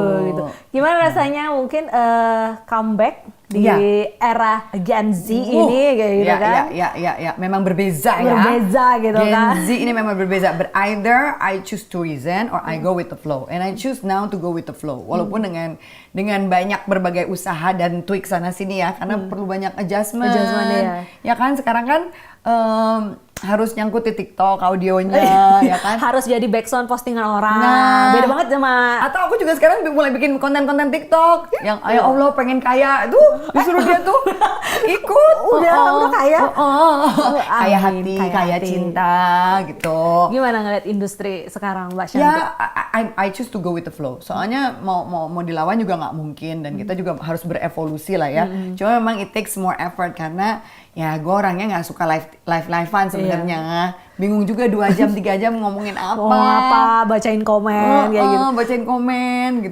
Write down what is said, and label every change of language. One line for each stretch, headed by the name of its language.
Indonesian: gitu. Gimana rasanya mungkin comeback di era Gen Z ini kayak gitu kan? Ya. Memang berbeza gitu kan. Gen Z ini memang berbeza.
English: But either I choose to resign or I go with the flow. And I choose now to go with the flow.
Indonesian: Walaupun dengan banyak berbagai usaha dan tweak sana sini ya, karena perlu banyak adjustment ya kan. Sekarang kan harus nyangkut di TikTok audionya ya kan, harus jadi background postingan orang. Beda banget sama, atau aku juga sekarang mulai bikin konten-konten TikTok yang ya Allah pengen kaya tuh, disuruh dia tuh ikut. udah kaya. Kaya hati, kaya cinta gitu. Gimana ngeliat industri sekarang Mbak Shanti?
English: Ya, I choose to go with the flow.
Indonesian: Soalnya mau dilawan juga nggak mungkin, dan kita juga harus berevolusi lah ya. Cuma memang
English: it takes more effort
Indonesian: karena ya gue orangnya nggak suka live-livean sebenarnya. Bingung juga 2 jam 3 jam ngomongin apa, bacain komen kayak gitu. Bacain komen gitu.